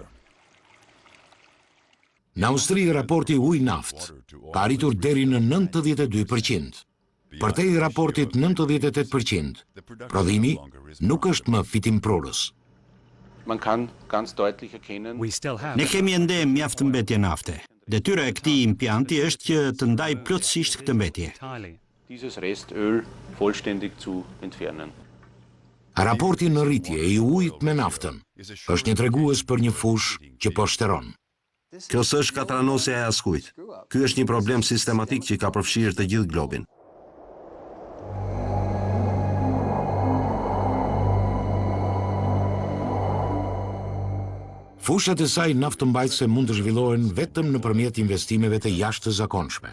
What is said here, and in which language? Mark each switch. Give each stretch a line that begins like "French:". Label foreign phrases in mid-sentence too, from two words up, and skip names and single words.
Albanian: Në Austri, raporti uj-naft ka arritur deri në 92%. Përtej raportit 98%, prodhimi nuk është më fitimprurës. Ne kemi ende mjaft mbetje nafte. Detyra e këtij impianti është që të ndaj plotësisht këtë mbetje.
German: Dieses Restöl vollständig zu entfernen.
Albanian: Raporti në rritje i ujit me naftën është një tregues për një fush që po shteron. Kjo s'është katranosja e askujt. Ky është një problem sistematik që ka përfshirë të gjithë globin. Fushat e saj naftëmbajtëse mund të zhvillohen vetëm nëpërmjet investimeve të jashtëzakonshme.